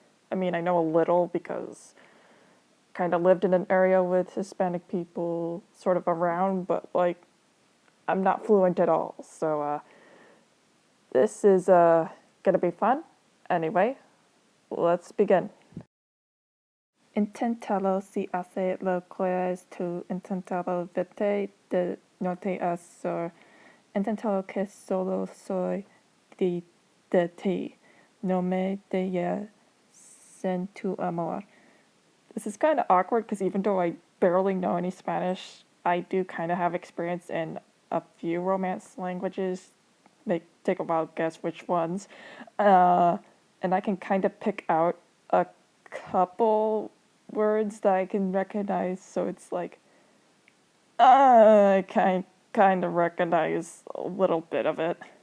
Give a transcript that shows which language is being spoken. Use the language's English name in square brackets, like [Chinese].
[English] I mean, I know a little because I kind of lived in an area with Hispanic people sort of around, but like, I'm not fluent at all, so this is gonna be fun. Anyway, let's begin. [Spanish] Intentalo si hace lo que es tu intentalo vete de norte a sur. Intentalo que solo soy de ti. No me dejes en tu amor. [English] This is kind of awkward because even though I barely know any Spanish, I do kind of have experience in a few Romance languages. They take a while to guess which ones. And I can kind of pick out a couple words that I can recognize, so it's like I kind of recognize a little bit of it.